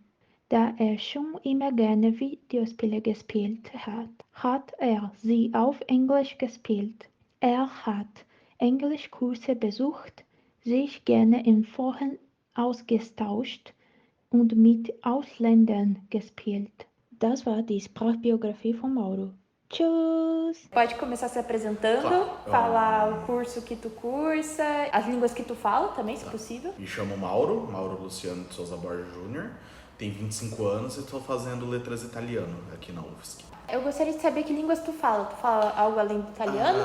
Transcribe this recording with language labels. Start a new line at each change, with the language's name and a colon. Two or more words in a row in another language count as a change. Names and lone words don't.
German: Da er schon immer gerne Videospiele gespielt hat, hat er sie auf Englisch gespielt. Er hat Englischkurse besucht, sich gerne in Foren ausgetauscht und mit Ausländern gespielt. Das war die Sprachbiografie von Mauro. Tschüss!
Portuguese: Pode começar se apresentando, Tá. falar o curso que tu cursa, as línguas que tu fala também, se Tá. possível. Me chamo Mauro Luciano de Souza Borges Júnior, tenho 25 anos e estou fazendo letras italiano aqui na UFSC. Eu gostaria de saber que línguas tu fala. Tu fala algo além do italiano?